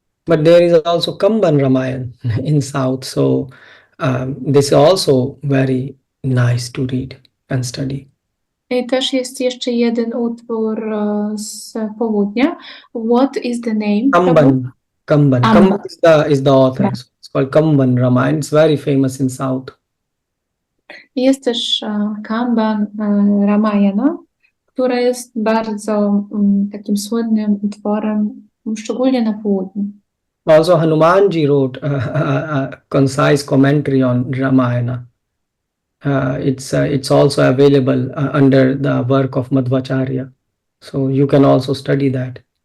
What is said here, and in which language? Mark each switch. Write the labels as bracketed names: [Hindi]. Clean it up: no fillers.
[English] But there is also Kamban Ramayan in South, so this is also very nice to read and study. [Polish] I też jest jeszcze jeden utwór z południa. [English] What is the name? Kamban. Kamban. Kamban is the author. So it's called Kamban Ramayan. It's very famous in South. [Polish] Jest też Kamban Ramayana, które jest bardzo takim słynnym utworem, szczególnie na południu. [English] Also, Hanumanji wrote a concise commentary on Ramayana. It's also available under the work of Madhvacharya. So you can also study that.